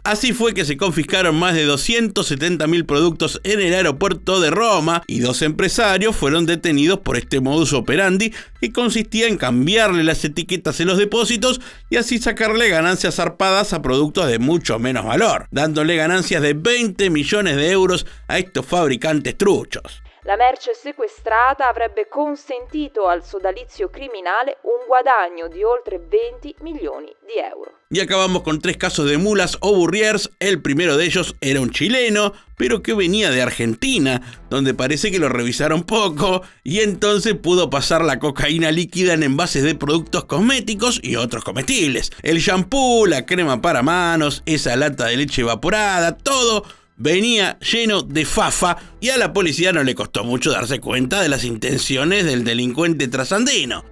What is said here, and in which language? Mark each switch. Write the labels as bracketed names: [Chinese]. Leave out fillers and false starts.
[Spanish] Así fue que se confiscaron más de 270.000 productos en el aeropuerto de Roma y 2 empresarios fueron detenidos por este modus operandi que consistía en cambiarle las etiquetas en los depósitos y así sacarle ganancias zarpadas a productos de mucho menos valor, dándole ganancias de 20 millones de euros a estos fabricantes truchos. [Italian] La merce sequestrata avrebbe consentito al sodalizio criminale un guadagno di oltre 20 milioni di euro. [Spanish] Y acabamos con 3 casos de mulas o burriers. El primero de ellos era un chileno, pero que venía de Argentina, donde parece que lo revisaron poco y entonces pudo pasar la cocaína líquida en envases de productos cosméticos y otros comestibles. El shampoo, la crema para manos, esa lata de leche evaporada, todo venía lleno de fafa y a la policía no le costó mucho darse cuenta de las intenciones del delincuente trasandino.